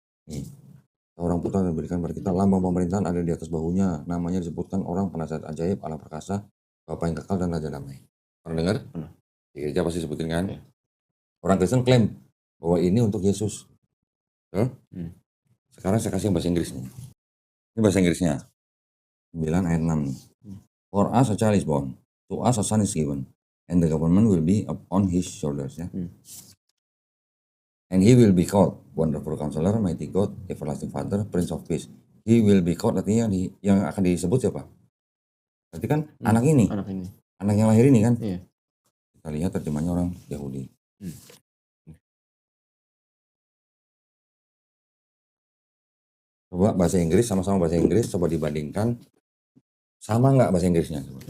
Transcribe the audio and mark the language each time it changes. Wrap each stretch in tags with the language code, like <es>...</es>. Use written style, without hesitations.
<id>Nih, seorang putra diberikan kepada kita, lambang pemerintahan ada di atas bahunya. Namanya disebutkan orang penasihat ajaib, Allah perkasa, Bapa yang kekal dan Raja damai. Pernah dengar? Pernah. Di gereja pasti sebutin kan? Ya. Orang Kristen klaim bahwa ini untuk Yesus. Sekarang saya kasih yang bahasa Inggris nih. Ini bahasa Inggrisnya. 9 ayat 6 nih.</id> <en>For us a child is born, to us a son is given, and the government will be upon his shoulders.</en> <id>Ya.</id> <en>And he will be called Wonderful Counselor, Mighty God, Everlasting Father, Prince of Peace. He will be called,</en> <id>artinya yang akan disebut siapa? Berarti kan anak ini. Anak yang lahir ini kan. Iya. Kita lihat terjemahnya orang Yahudi. Coba bahasa Inggris sama-sama bahasa Inggris, coba dibandingkan. Sama nggak bahasa Inggrisnya?</id>